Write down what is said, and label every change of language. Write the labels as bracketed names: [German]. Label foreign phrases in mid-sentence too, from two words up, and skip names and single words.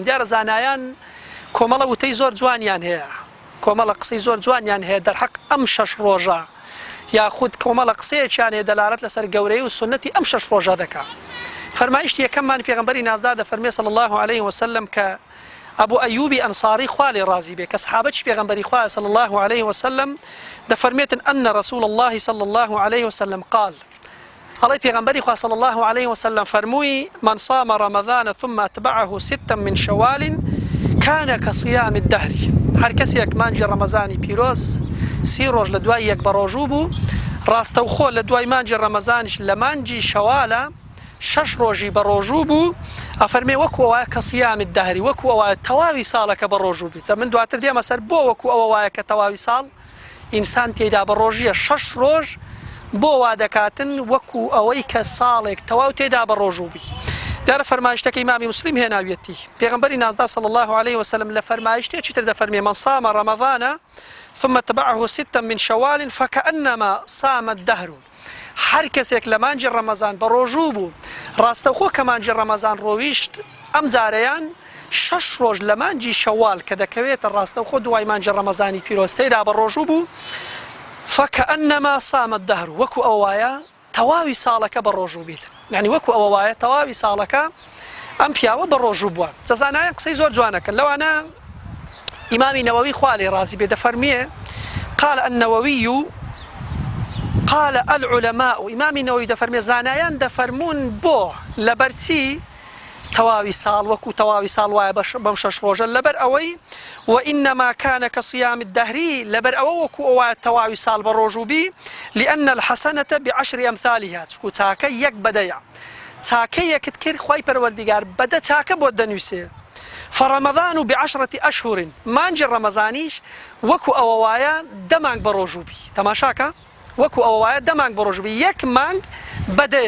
[Central Kurdish] دیارە زانایان کۆمەڵە وتەی زۆر جوانیان هەیە، کۆمەڵە قسەی زۆر جوانیان هەیە دەرحەق ئەم 6 ڕۆژە یاخود کۆمەڵە قسەیەکیان هەیە دەلالەت لەسەر گەورەی و سنەتی ئەم 6 ڕۆژە دەکات. فەرمایشتی یەکەممان پێغەمبەری نازدار دەفەرمێ [Arabic] صلی الله عليه وسلم [Central Kurdish] کە ئەبوو ئەیوبی ئەنساری خوا لێ ڕازی بێ کە سەحابەتی پێغەمبەری خوا [Arabic] صلی الله عليه وسلم [Central Kurdish] دەفەرمێتن [Arabic] أن رسول الله صلی الله عليه وسلم قال، [Central Kurdish] ئەڵێ پێغەمبەری خوا [Arabic] صلی الله عليه وسلم فەرمووی من صام رمضان ثم أتبعه 6 من شوال كان كصيام الدهر. [Central Kurdish] هەر کەسێک مانجی ڕەمەزانی پیرۆز 30 ڕۆژ لە دوای یەک بە ڕۆژوو بوو، ڕاستەوخۆ لە دوای مانجی ڕەمەزانیش لە مانجی شەوالە 6 ڕۆژی بە ڕۆژوو بوو، ئەفەرمێ وەکو ئەوە کە [Arabic] صیام الدهر، [Central Kurdish] وەکو ئەوە تەواوی ساڵەکە بە ڕۆژوو بیت. من دواتر دێمە سەر بۆ وەکو ئەوە وایە کە تەواوی ساڵ ئینسان تێیدا بە ڕۆژیە 6 ڕۆژ بۆ وا دەکاتن وەکو ئەوەی کە ساڵێک تەواو تێدا بە ڕۆژوو بی. دیارە فەرمایشتەکە ئیمامی مسلم هێناویەتی پێغەمبەری نازدار [Arabic] صلی الله عليه وسلم [Central Kurdish] لە فەرمایشتێکی تر دەفەرمێ [Arabic] من صام رمضان ثم اتبعه 6 من شوال فكأنما صام الدهر. [Central Kurdish] هەر کەسێک لە مانجی ڕەمەزان بە ڕۆژوو بوو، ڕاستەوخۆ کە مانجی ڕەمەزان ڕۆویشت ئەم جارەیان 6 ڕۆژ لە مانجی شەوال کە دەکەوێتە ڕاستەوخۆ دوای مانجی ڕەمەزانی پیرۆستەیدا بە ڕۆژوو بوو، [Arabic] فكأنما صام الدهر، [Central Kurdish] وەکو ئەو وایە تەواوی ساڵەکە بە ڕۆژوو بیت. یعنی وەکو ئەوە وایە تەواوی ساڵەکە ئەم پیاوە بە ڕۆژوو بووە. جەزانایان قسەی زۆر جوانەکەن. لەوانە ئیمامی نەوەوی خوا لێ ڕازی بێ دەفەرمێ [Arabic] قال النووي قال العلماء، [Central Kurdish] ئیمامی نەوەوی دەفەرمێ زانایان دەفەرمون بۆ لەبەرچی تەواوی ساڵ وەکو تەواوی ساڵ وایە بەم 6 ڕۆژە لەبەر ئەوەی [Arabic] وإنما كان كصيام الدهر، [Central Kurdish] لەبەر ئەوە وەکو ئەوە تەواوی ساڵ بە ڕۆژوو بی، [Arabic] لأن الحسنة ب10 أمثالها، [Central Kurdish] چکو چاکە یەک بەدەیە، چاکە یەکت کرد خوای پەروەردیگار بەدە چاکە بۆ دەنووسێ. [Arabic] فرمضان ب10 أشهر، [Central Kurdish] مانجی ڕەمەزانیش وەکو ئەوە وایە 10 مانگ بە ڕۆژوو بی. تەماشاکە وەکو ئەوە وایە 10 مانگ بە ڕۆژوو بی، یەک مانگ بەدەیە.